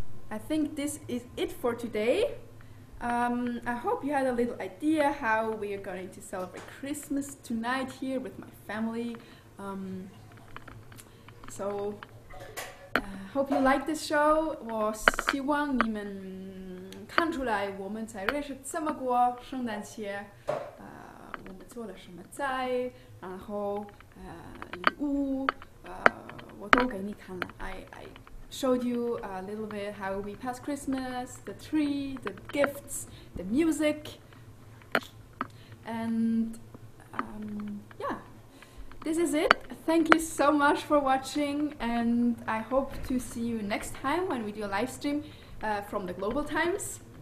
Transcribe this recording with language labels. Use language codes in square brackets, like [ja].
[en] I think this is it for today. I hope you had a little idea how we are going to celebrate Christmas tonight here with my family. So hope you like this show. [zh] 我希望你们看出来我们在瑞士怎么过圣诞节。我们做了什么菜，然后礼物，我都给你看了。 [en] I showed you a little bit how we pass Christmas, the tree, the gifts, the music, and yeah, this is it. Thank you so much for watching, and I hope to see you next time when we do a live stream from the global times.